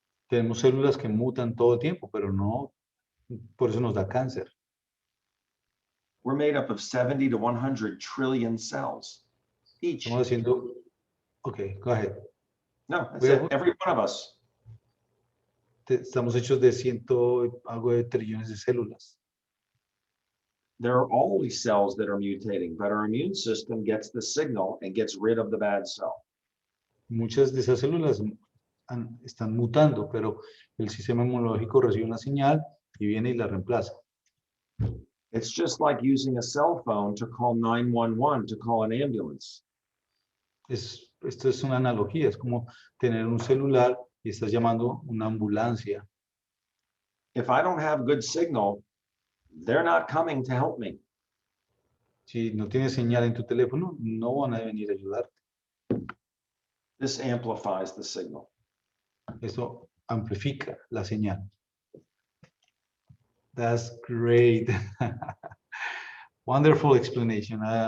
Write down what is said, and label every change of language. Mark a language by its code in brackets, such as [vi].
[es] Tenemos células que mutan todo el tiempo, pero no, por eso nos da cáncer. [en] We're made up of 70 to 100 trillion cells each. [es] Estamos haciendo, [en] okay, go ahead. No, that's it. Every one of us. [es] Estamos hechos de algo de trillones de células. [en] There are always cells that are mutating, but our immune system gets the signal and gets rid of the bad cell. [es] Muchas de esas células están mutando, pero el sistema inmunológico recibe una señal y viene y la reemplaza. [en] It's just like using a cell phone to call 911 to call an ambulance. [es] Esto es una analogía, es como tener un celular y estás llamando una ambulancia. [en] If I don't have good signal, they're not coming to help me. [es] Si no tienes señal en tu teléfono, no van a venir a ayudarte. [en] This amplifies the signal. [es] Eso amplifica la señal. [en] That's great. Wonderful explanation.